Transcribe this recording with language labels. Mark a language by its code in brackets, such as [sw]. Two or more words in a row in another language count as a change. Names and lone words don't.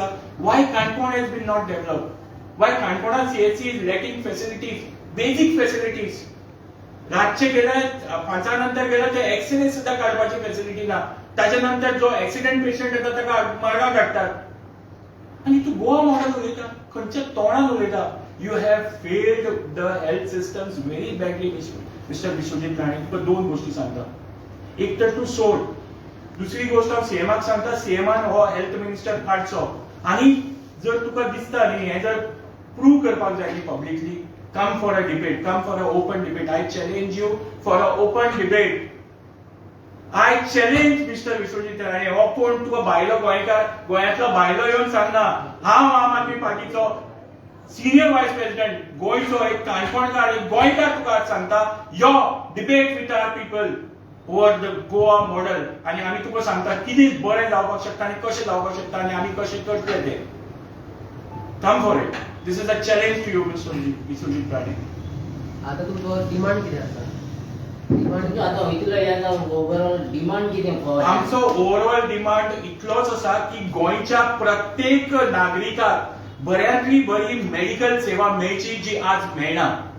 [en] Why Canacona has been not develop? Why Canacona CHC is lacking facilities, basic facilities. [kok] रातचे गेले 5 नंतर गेले ते एक्सरे सुद्धा काढपाची फॅसिलिटी ना. ताच्या नंतर जो ऍक्सिडेंट पेशंट येता ताका मरगांव धाडटात. आनी तूं गोवा मॉडेल उलयता? खंयच्या तोंडान उलयता? [en] You have failed the health systems very badly Mister Vishwajit Rane. [kok] तुका 2 गोष्टी सांगता. एक तर तूं सोड. दुसरी गोष्ट हांव सीएमाक सांगता, सीएमान हो [en] health minister [kok] काडचो. आनी जर तुका दिसता न्ही हें जर प्रूव करपाक जाय न्ही पब्लिकली, [en] come for a debate, come for an open debate. I challenge you for an open debate. I challenge Mr. Vishwajit Rane. [kok] हो कोण तुका भायलो गोंयकार, गोंयांतलो भायलो येवन सांगना. हांव आम आदमी पार्टीचो [en] senior vice president, [kok] गोंयचो एक काणकोणकार, एक गोंयकार तुका आज सांगता, यो [en] debate with our people over the Goa model. [kok] आनी आमी तुका सांगता कितें बरें जावपाक शकता आनी कशें जावपाक शकता आनी आमी कशें करतले तें. [en] Come for it. This is a challenge to you, Mr. Vishwajit Rane. [kok] आता तुमचो डिमांड कितें आसा? डिमांड आता इतलो या जावन ओवरऑल डिमांड कितें? आमचो ओवरऑल डिमांड इतलोच आसा की गोंयच्या प्रत्येक नागरिकाक बऱ्यांतली बरी मेडिकल सेवा मेळची जी आज मेळना.